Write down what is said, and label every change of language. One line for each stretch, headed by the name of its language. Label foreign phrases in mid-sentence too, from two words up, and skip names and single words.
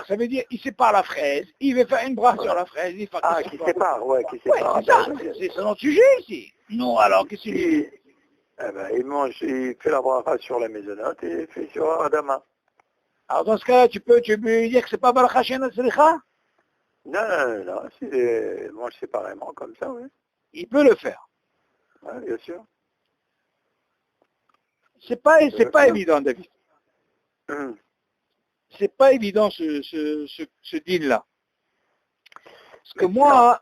French: Ça veut dire, il sépare la fraise. Il veut faire une bracha sur la fraise. Qui sépare, ouais, qui sépare. Ouais, c'est ça, c'est son sujet ici. Non, alors, qu'est-ce qu'il dit? Eh ben, il fait la bracha sur la maisonnote et il fait sur Adama. Alors dans ce cas-là, tu peux lui dire que c'est pas
Hebrew: ברכה שאינה צריכה?
French: Non, il mange séparément comme ça, oui. Il peut le faire. Oui, bien sûr. C'est pas évident, David. C'est pas évident ce deal-là. Parce que moi...